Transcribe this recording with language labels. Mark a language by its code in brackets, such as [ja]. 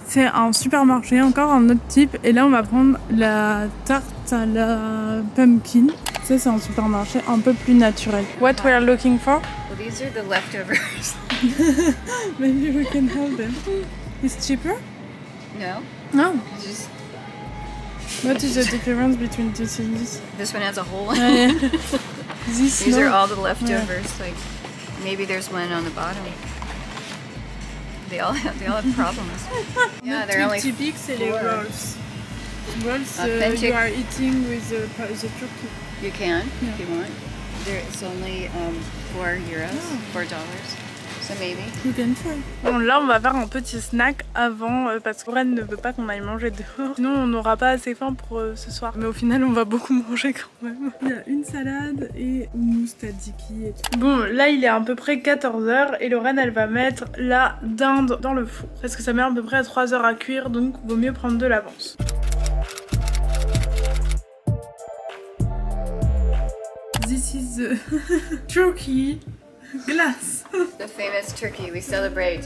[fr] C'est un supermarché, encore un autre type. Et là, on va prendre la tarte à la pumpkin. Ça, c'est un supermarché un peu plus naturel. [en] What we are looking for? Well, these are the leftovers. Maybe we can have them. It's cheaper? No, No. just What is the difference between this and this? This one has a hole. This These are all the leftovers. Like maybe there's one on the bottom. They all have problems. Yeah, they're only [fr] typique, c'est les rolls. [en] Rolls, you are eating with the turkey. You can if you want. It's only €4, $4. So maybe. You can try. [fr] Bon, là on va faire un petit snack avant parce que Ren ne veut pas qu'on aille manger dehors. Sinon on n'aura pas assez faim pour ce soir. Mais au final on va beaucoup manger quand même. Il y a une salade et hummus tzatziki et tout. Bon, là il est à peu près 14 h et Lorraine elle va mettre la dinde dans le four. Parce que ça met à peu près 3 heures à cuire, donc vaut mieux prendre de l'avance. [en] This is the turkey glass. The famous turkey we celebrate.